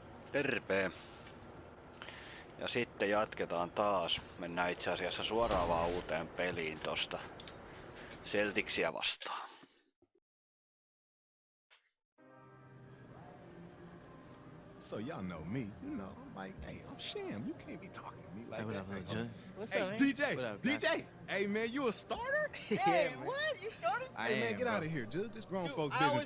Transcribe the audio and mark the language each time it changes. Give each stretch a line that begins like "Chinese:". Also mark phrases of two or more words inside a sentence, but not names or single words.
Finnish: Terve. Ja sitten jatketaan taas. Mennään itse asiassa suoraan vaan uuteen peliin tosta Celticsia vastaan.
English: So y'all know me, you know, I'm like, hey, I'm Sham. You can't be talking to me like What that. up, little Jay? What's Hey, up, man? DJ, What up, DJ. Hey, man, you a starter? Hey, man. what? You started? Hey, man, get out of here, dude. This grown folks business.